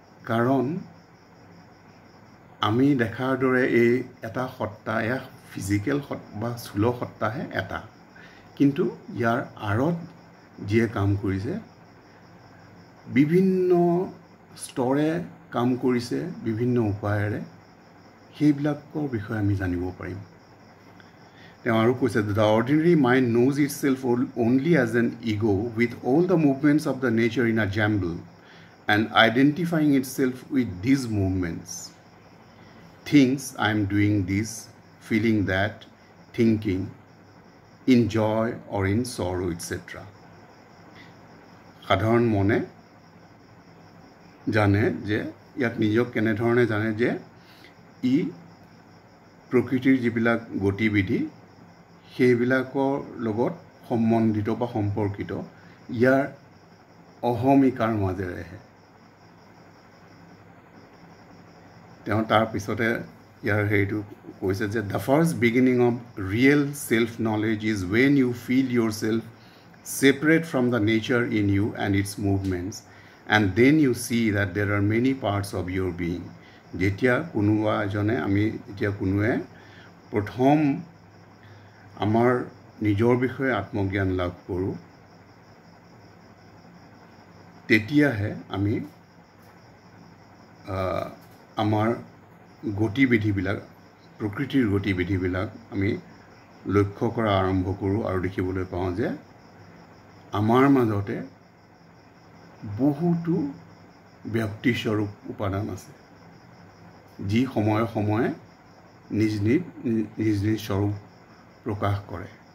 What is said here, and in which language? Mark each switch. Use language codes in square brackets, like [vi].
[as] কাৰণ আমি দেখাৰ দৰে এই এটা সত্তা, এয়া ফিজিকেল বা স্থূল সত্তাহে এটা, কিন্তু ইয়াৰ আঁৰত যিয়ে কাম কৰিছে বিভিন্ন স্তৰে কাম কৰিছে, বিভিন্ন উপায়েৰে, সেইবিলাকৰ বিষয়ে আমি জানিব পাৰিম। তেওঁ আৰু কৈছে, [en] the ordinary mind knows itself only as an ego with all the movements of the nature in a jumble and identifying itself with these movements. Thinks I am doing this, feeling that, thinking, in joy or in sorrow, etc. [as] সাধাৰণ মনে জানে যে ইয়াক নিজক কেনেধৰণে জানে যে ই প্ৰকৃতিৰ যিবিলাক গতিবিধি সেইবিলাকৰ লগত সম্বন্ধিত বা সম্পৰ্কিত, ইয়াৰ অহমিকাৰ মাজেৰেহে। তেওঁ তাৰ পিছতে ইয়াৰ হেৰিটো কৈছে যে [en] the first beginning of real self knowledge is when you feel yourself separate from the nature in you and its movements, and then you see that there are many parts of your being. [as] যেতিয়া কোনোবা এজনে যেতিয়া কোনোৱে প্ৰথম আমাৰ নিজৰ বিষয়ে আত্মজ্ঞান লাভ কৰোঁ, তেতিয়াহে আমি আমাৰ গতিবিধিবিলাক, প্ৰকৃতিৰ গতিবিধিবিলাক আমি লক্ষ্য কৰা আৰম্ভ কৰোঁ আৰু দেখিবলৈ পাওঁ যে আমাৰ মাজতে বহুতো ব্যক্তিস্বৰূপ উপাদান আছে, যি সময়ে সময়ে নিজ নিজ স্বৰূপ প্ৰকাশ কৰে,